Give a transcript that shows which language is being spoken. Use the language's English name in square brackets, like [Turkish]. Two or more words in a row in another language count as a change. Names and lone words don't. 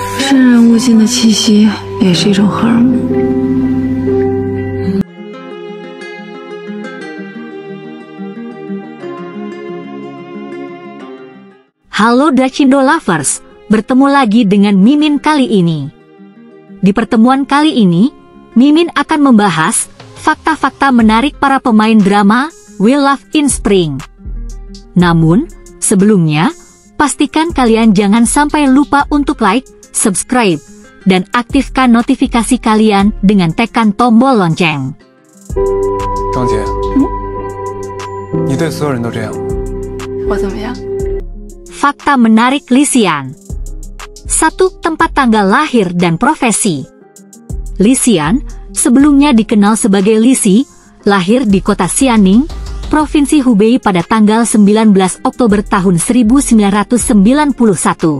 [Chinese] 生人勿近的气息也是一种荷尔蒙。 [Indonesian] Halo Dachindo Lovers, bertemu lagi dengan Mimin kali ini. Di pertemuan kali ini, Mimin akan membahas fakta-fakta menarik para pemain drama We Love in Spring. Namun, sebelumnya, pastikan kalian jangan sampai lupa untuk like, subscribe, dan aktifkan notifikasi kalian dengan tekan tombol lonceng. [Chinese] 张杰，你对所有人都这样？我怎么样？ [Indonesian] Fakta menarik Lisian. 1. Tempat tanggal lahir dan profesi. Lisian, sebelumnya dikenal sebagai Lisi, lahir di kota Xianing, Provinsi Hubei pada tanggal 19 Oktober tahun 1991.